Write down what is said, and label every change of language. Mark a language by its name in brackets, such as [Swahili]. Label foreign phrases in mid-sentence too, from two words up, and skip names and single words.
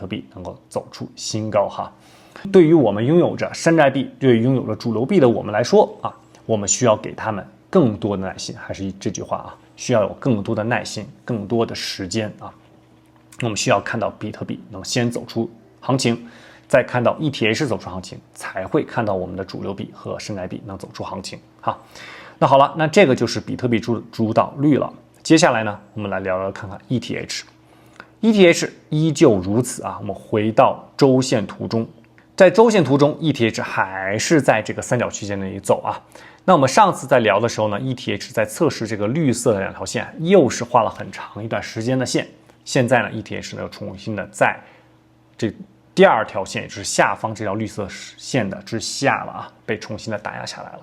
[Chinese] 幣能夠走出新高對於我們擁有着山寨幣、對於擁有着主流幣的我們來說我們需要給他們更多的耐心，還是這句話需要有更多的耐心、更多的時間我們需要看到比特幣能先走出行情，再看到 ETH 走出行情，才会看到我们的主流币和山寨币能走出行情那好了，那这個就是比特幣主導率了。接下來呢，我們來聊聊看看 ETH 依舊如此我們回到週線圖中，在週線圖中 ETH 還是在這個三角區間內走那我們上次在聊的時候呢 ETH 在測試這個綠色的兩條線，又是畫了很長一段時間的線。現在呢 ETH 呢又重新的在這第2條線，也就是下方這條綠色線的之下了被重新的打壓下來了。